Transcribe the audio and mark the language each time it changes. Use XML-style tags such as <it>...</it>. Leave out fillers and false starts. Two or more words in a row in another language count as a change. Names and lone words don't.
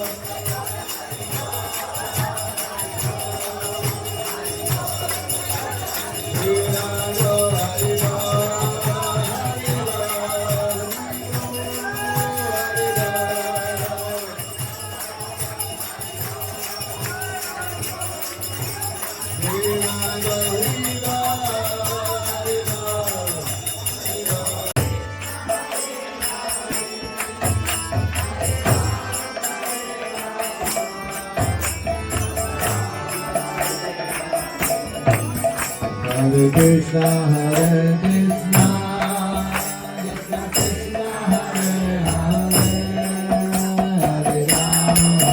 <bn>নিতাই গো হরি বো, হরি বো, হরি বো. নিতাই গো হরি বো.</bn> <sa>हरे कृष्ण, हरे कृष्ण, कृष्ण कृष्ण, हरे हरे, हरे राम,</sa>